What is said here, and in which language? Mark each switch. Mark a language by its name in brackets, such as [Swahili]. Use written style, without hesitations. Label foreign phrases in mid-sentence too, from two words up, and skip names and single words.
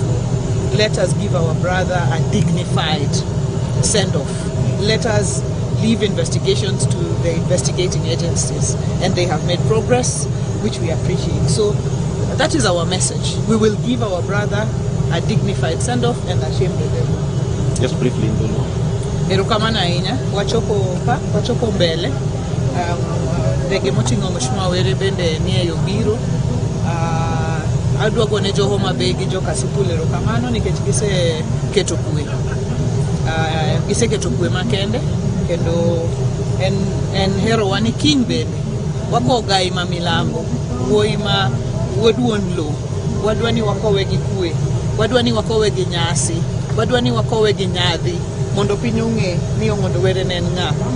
[English] Let us give our brother a dignified send-off. Let us leave investigations to the investigating agencies, and they have made progress, which we appreciate. So that is our message. We will give our brother a dignified send-off and a shame the devil. Just briefly, [Luo (Kenya and Tanzania)] Erukamana inya wachoko mbele ndege moting'o Mheshimiwa Were bende nie yo biro adwa gone jo Homabay gi jo Kasipul erukamano nikech gise keto kwe makende kendo en hero wani kiny bende wako gai ma milambo wuoi ma wuoduon lo wadwani wakowe gi kwe, wadwani wakowe gi nyasi, wadwani wakowe gi nyadhi mondo piny ong'e ni Ong'ondo Were ne en ng'a.